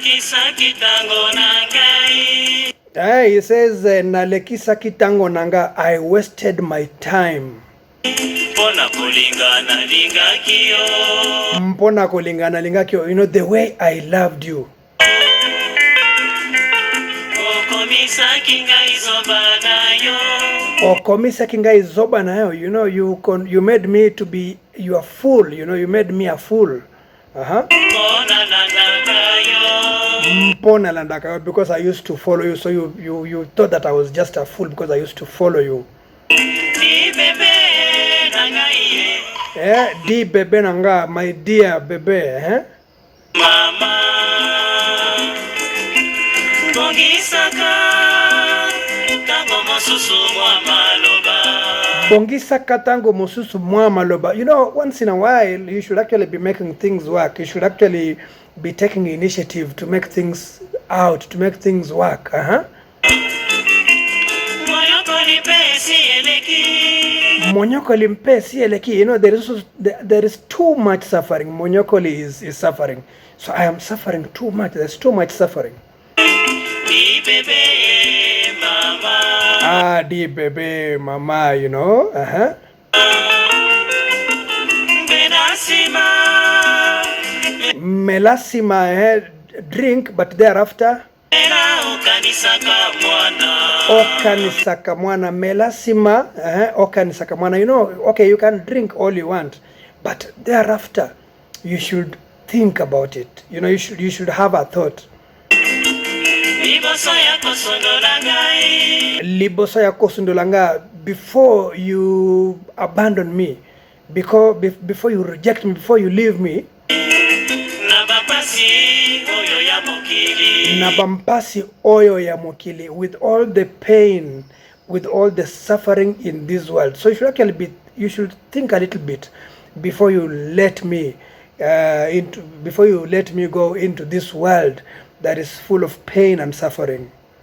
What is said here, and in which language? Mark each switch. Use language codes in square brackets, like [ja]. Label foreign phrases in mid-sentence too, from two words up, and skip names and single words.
[ln] Nalekisaki tango na ngai. [en] He says, [ln] Nalekisaki tango na ngai, [en] I wasted my time. [ln] Mpona kolinga nalingaki yo. Mpona kolinga nalingaki yo. [en] You know, the way I loved you. [ln] Okomisaki ngai zoba na yo. Okomisaki ngai zoba na yo. [en] You know, you made me to be your fool. You know, you made me a fool. Nalandaka, because I used to follow you, so you thought that I was just a fool because I used to follow you. [ln] Di bebe nanga, [en] my dear bebe, [ln] Mama, Bongisaka, tango mosusu mwa maloba. Bongisaka tango mosusu mwa maloba. [en] You know, once in a while, you should actually be making things work. You should actually be taking initiative to make things out, to make things work. [ln] Monyokoli mpesi eleki. [en] You know, there is too much suffering. Monyokoli is suffering. So I am suffering too much. There's too much suffering. [ln] Di bebe mama. Di bebe mama, [en] you know. [ln] Mela sima, [en] drink, but thereafter [ln] okanisaka mwana. Mela sima, okanisaka mwana. [en] You know, okay, you can drink all you want, but thereafter you should think about it. You know, you should have a thought. [ln] Liboso ya kosundola ngai, [en] before you abandon me, before you reject me, before you leave me. [ln] Na bampasi oyo ya mokili, [en] with all the pain, with all the suffering in this world. So you should think a little bit before you let me go into this world that is full of pain and suffering.